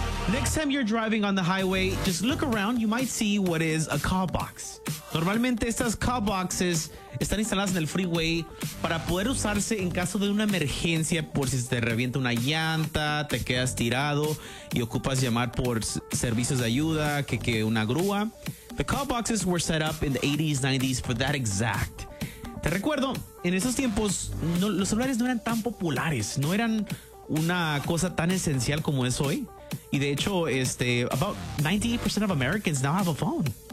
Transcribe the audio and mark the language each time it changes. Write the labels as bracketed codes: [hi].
[en] Next time you're driving on the highway, just look around. You might see what is a call box. [es] Normalmente estas call boxes están instaladas en el freeway para poder usarse en caso de una emergencia, por si te revienta una llanta, te quedas tirado y ocupas llamar por servicios de ayuda, que una grúa. [en] The call boxes were set up in the 80s, 90s for that exact. [es] Te recuerdo, en esos tiempos no, los celulares no eran tan populares, no eran una cosa tan esencial como es hoy. Y de hecho, [en] about 98% of Americans now have a phone.